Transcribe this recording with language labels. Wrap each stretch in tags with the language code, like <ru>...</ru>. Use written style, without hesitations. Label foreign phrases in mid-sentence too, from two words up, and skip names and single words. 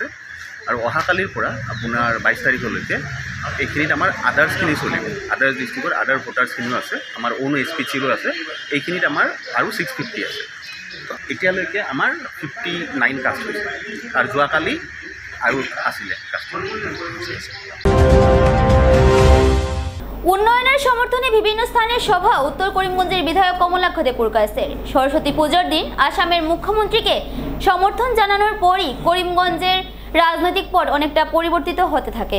<as>আৰু অহাকালিৰ পৰা আপোনাৰ 22 তাৰিখলৈকে এইখিনিত আমাৰ আদাৰ্ছখিনি চলিব।</as> <en>others districtৰ other votersখিনিও</en> <as>আছে, আমাৰ অ'ন SPCৰো আছে। এইখিনিত আমাৰ আৰু 650 আছে। এতিয়ালৈকে আমাৰ 59 কাষ্ট হৈছে আৰু যোৱাকালি আৰু আছিলে কাষ্ট।</as> <bn>উন্নয়নের সমর্থনে বিভিন্ন স্থানে সভা উত্তর করিমগঞ্জের বিধায়ক কমলাক্ষ দেবপুরকায়েস্তের। সরস্বতী পুজোর দিন আসামের মুখ্যমন্ত্রীকে সমর্থন জানানোর পরই করিমগঞ্জের রাজনৈতিক পট অনেকটা পরিবর্তিত হতে থাকে।</bn>